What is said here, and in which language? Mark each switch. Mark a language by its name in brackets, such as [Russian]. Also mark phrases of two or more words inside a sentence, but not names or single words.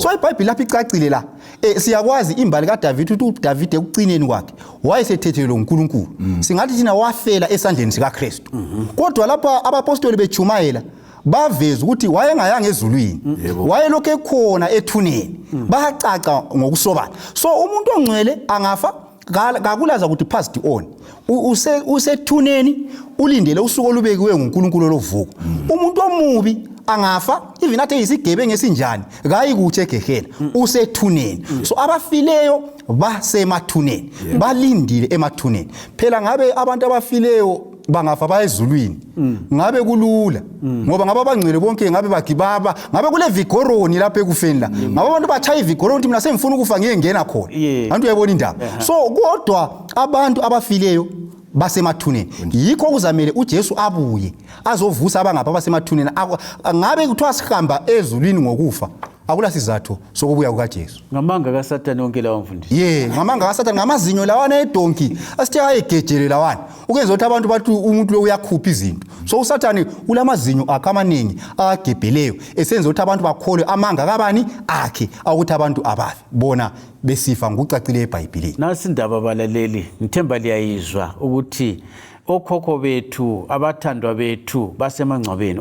[North Ndebele] So iBhayibheli lapha icacile la. Siyakwazi imbali kaDavida ukuthi uDavida ekucineni kwakhe wayesethethelwe uNkulunkulu. Singathi thina wafela esandleni sikaKristu. Kodwa lapha abapostoli bechumayela baveza ukuthi wayengayanga ezulwini. Wayelokho ekhona ethuneni. Bayacaca ngokusobala. So umuntu ongcwele angafa kakulaza ukuthi [English] passed on. [North Ndebele] Usethuneni ulindele usuku olubekiwe nguNkulunkulu lovuko. Umuntu omubi angafa even athe isigebengu esinjani kayi kuthi egehena usethuneni. So abafileyo basemathuneni, balindile emathuneni. Phela ngabe abantu abafileyo bangafa bayezulwini ngabe kulula ngoba ngaba bangcwele bonke ngabe bagibaba ngabe kule vigoroni lapha ekufeni la ngaba abantu bachaya ivigoroni mina semfuna ukufa ngiyengena khona abantu uyayibona indaba. So kodwa abantu abafileyo basemathuneni yikho kuzamele uJesu abuye azovusa abangapha basemathuneni. Ngabe kuthiwa sihamba ezulwini ngokufa akula sizathu sokubuya kukaJesu. Ngamanga kaSathani wonke lawo mfundisi. Ngamanga kaSathani ngamazinyo lawana edonki asithe ayegejele lawana ukwenza ukuthi abantu bathi umuntu lo uyakhupha izinto. So uSathani ulamazinyo akamaningi agebheleyo esenza ukuthi abantu bakholwe amanga kabani akhe ukuthi abantu abafi bona besifa ngokucacile eBhayibhelini. Nasi indaba balaleli ngithemba liyayizwa ukuthi okhokho bethu abathandwa bethu basemangcwabeni.